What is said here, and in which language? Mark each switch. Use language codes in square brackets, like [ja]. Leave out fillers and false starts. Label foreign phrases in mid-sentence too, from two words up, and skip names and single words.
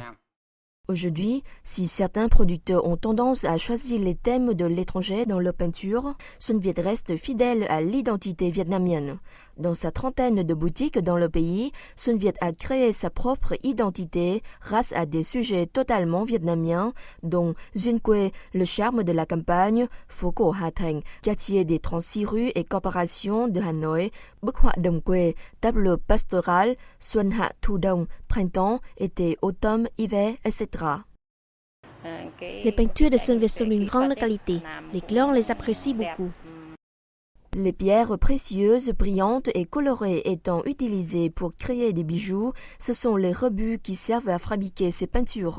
[fr] Aujourd'hui, si certains producteurs ont tendance à choisir les thèmes de l'étranger dans leurs peintures, Xuân Việt reste fidèle à l'identité vietnamienne. Dans sa trentaine de boutiques dans le pays, Xuân Việt a créé sa propre identité grâce à des sujets totalement vietnamiens, dont Duyên Quê, le charme de la campagne, Phố Cổ Hà Thành, quartier des 36 rues et corporations de Hanoï, Bức họa đồng quê, tableau pastoral, Xuân Hạ Thu Đông, printemps, été, automne, hiver, etc. Les peintures de Xuân Việt sont d'une grande qualité. Les clients les apprécient beaucoup. Les pierres précieuses, brillantes et colorées étant utilisées pour créer des bijoux, ce sont les rebuts qui servent à fabriquer ces peintures.